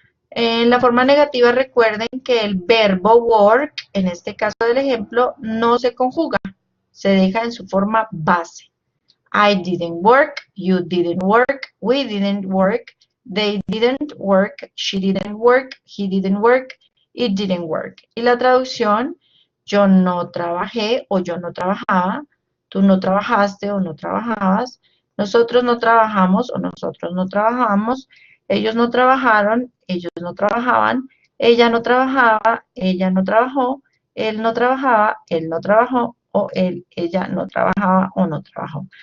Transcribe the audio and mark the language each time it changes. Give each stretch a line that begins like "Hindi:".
Spanish: En la forma negativa recuerden que el verbo work, en este caso del ejemplo, no se conjuga, se deja en su forma base.
English: I didn't work, you didn't work, we didn't work, they didn't work, she didn't work, he didn't work, it didn't work.
Spanish: Y la traducción, yo no trabajé o yo no trabajaba, tú no trabajaste o no trabajabas, nosotros no trabajamos o nosotros no trabajamos, ellos no trabajaron, ellos no trabajaban, ella no trabajaba, ella no trabajó, él no trabajaba, él no trabajó, o él, ella no trabajaba o no trabajó.